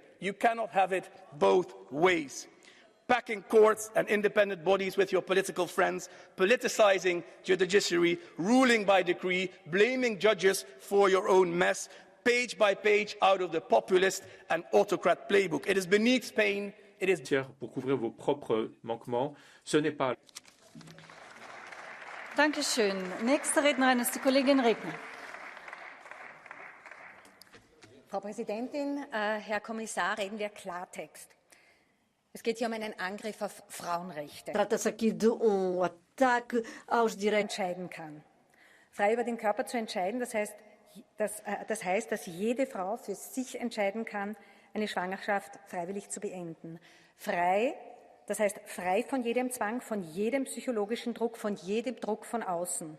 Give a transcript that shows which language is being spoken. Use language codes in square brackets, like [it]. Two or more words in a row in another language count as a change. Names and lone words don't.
[en] You cannot have it both ways. Packing courts and independent bodies with your political friends, politicizing the judiciary, ruling by decree, blaming judges for your own mess, page by page out of the populist and autocrat playbook. It is beneath Spain. It is [fr] pour couvrir vos propres manquements. Ce n'est pas. [de] Dankeschön. Nächste Rednerin ist die Kollegin Regner. Frau Präsidentin, Herr Kommissar, reden wir Klartext. Es geht hier um einen Angriff auf Frauenrechte. [pt] Trata-se aqui de ataque aos direitos. [de] Entscheiden kann. Frei über den Körper zu entscheiden, das heißt, dass jede Frau für sich entscheiden kann, eine Schwangerschaft freiwillig zu beenden. Frei, das heißt frei von jedem Zwang, von jedem psychologischen Druck, von jedem Druck von außen.